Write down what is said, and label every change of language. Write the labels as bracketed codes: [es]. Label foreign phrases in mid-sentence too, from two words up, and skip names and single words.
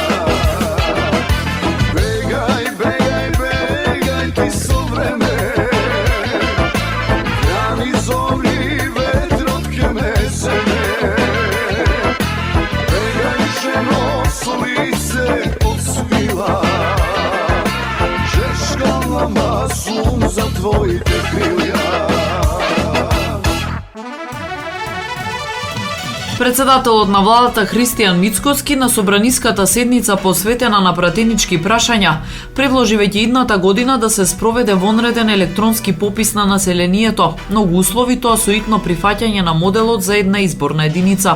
[mk] Begaj, begaj, begaj ti so vreme, grani zovni vetrotke mesene. Begaj ženo su lice odsvila, žeškalama sum za tvojite krilja. Председателот на владата Христијан Мицкоски на собраниската седница посветена на пратенички прашања предложи веќе идната година да се спроведе вонреден електронски попис на населението, но го услови тоа со итно прифаќање на моделот за една изборна единица.